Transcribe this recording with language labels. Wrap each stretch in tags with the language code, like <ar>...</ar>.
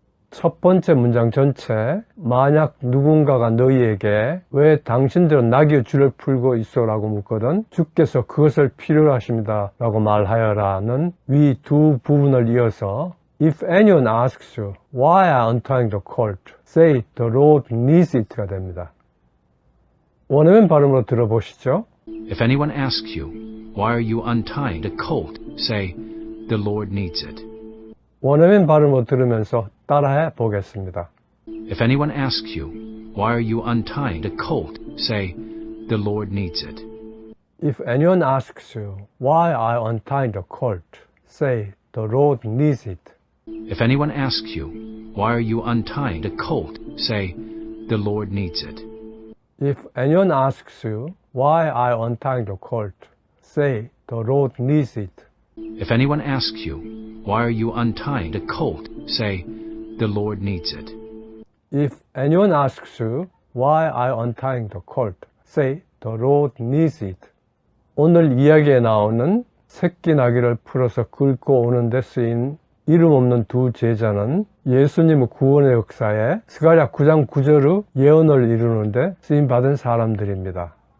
<ko>첫 번째 문장 전체, 만약 누군가가 너희에게 왜 당신들은 나귀의 줄을 풀고 있어라고 묻거든 주께서 그것을 필요로 하십니다 라고 말하여라는 위 두 부분을 이어서</ko> <en>If anyone asks you, why are you untying the colt? Say, the Lord needs it</en> <ko>가 됩니다. 원어민 발음으로 들어보시죠.</ko> <en>If anyone asks you, why are you untying the colt? Say, the Lord needs it.</en> <ko>원어민 발음으로 들으면서 따라해 보겠습니다.</ko> <en>If anyone asks you, why are you untying the colt? Say, the Lord needs it. If anyone asks you, why are you untying the colt? Say, the Lord needs it. If anyone asks you, why are you untying the colt? Say, the Lord needs it. If anyone asks you, why are you untying the colt? Say, the Lord needs it. If anyone asks you, why are you untying the colt? Say, the Lord needs it. If anyone asks you, why are you untying the colt? Say, the Lord needs it.</en> <ko>오늘 이야기에 나오는 새끼 나귀를 풀어서 끌고 오는 데 쓰인 이름 없는 두 제자는 예수님의 구원의 역사에 스가랴 9장 9절의 예언을 이루는데 쓰임받은 사람들입니다.</ko>